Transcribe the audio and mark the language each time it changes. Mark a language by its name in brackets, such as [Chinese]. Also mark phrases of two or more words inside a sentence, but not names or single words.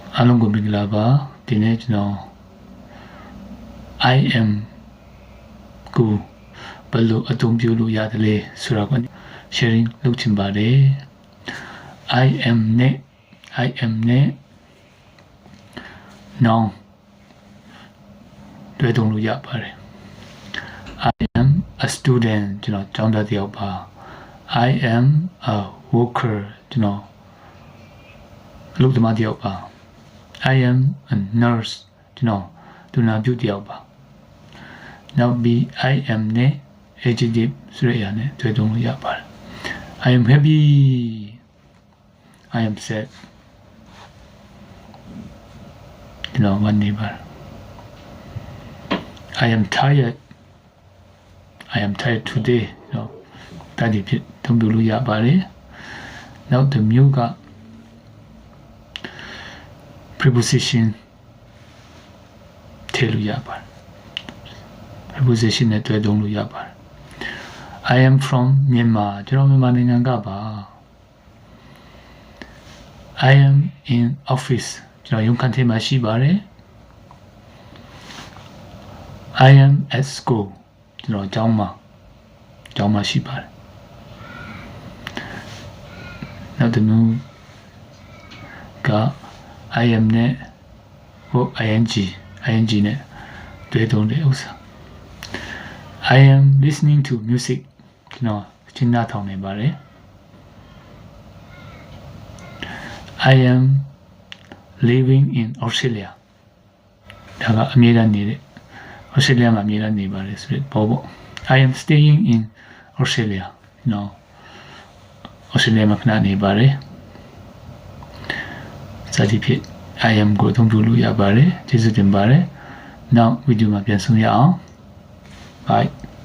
[Burmese] အားလုံးကိုမင်္ဂလာပါဒီနေ့ကျွန်တော် [English] I am [Burmese] ကိုဘယ်လိုအသုံးပြုလို့ရတယ်လဲဆိုတာကို sharing လုပ်ချင်ပါတယ် [English] I am [Burmese] နဲ့ noun တွေ့သုံးလို့ရပါတယ် [English] I am a student [Burmese] ကျွန်တော်ကျောင်းသားတစ်ယောက်ပါ [English] I am a worker [Burmese] ကျွန်တော်အလုပ်သမားတစ်ယောက်ပါ [English] I am a nurse [Burmese] ကျွန်တော်ဒုနာပြုတစ်ယောက်ပါ [English] Now be I am [Burmese] နဲ့ adjective ဆိုတဲ့အရာနဲ့တွေ့သုံးလို့ရပါတယ် [English] I am happy I am sad [Burmese] ကျွန်တော်ဝန်နေပါ [English] I am tired I am tired today [Burmese] နော်ဒါဒီဖြစ်သုံးလို့ရပါတယ်နောက်တစ်မျိုးက preposition ထည့်လို့ရပါတယ် preposition နဲ့တွဲသုံးလို့ရပါတယ် [English] I am from Myanmar [Burmese] ကျွန်တော်မြန်မာနိုင်ငံကပါ [English] I am in office [Burmese] ကျွန်တော်ရုံးခန်းထဲမှာရှိပါတယ် [English] I am at school [Burmese] ကျွန်တော်ကျောင်းမှာရှိပါတယ် နောက်တစ်မျိုးက [English] I am [Burmese] နဲ့ ing နဲ့တွဲသုံးတဲ့ဥစ္စာ [English] I am listening to music [Burmese] ကျွန်တော်သီနာထောင်နေပါတယ် [English] I am living in Australia [Burmese] ဒါကအမြဲတမ်းနေတဲ့ Australia မှာအမြဲတမ်းနေပါတယ်ဆိုတဲ့ပေါ့ [English] I am staying in Australia [Burmese] နော် Australia မှာခဏနေပါတယ်စသဖြင့် [English] I am [Burmese] ကိုအသုံးပြုလို့ရပါတယ်ကျေးဇူးတင်ပါတယ်နောက်ဗီဒီယိုမှာပြန်ဆုံရအောင် Bye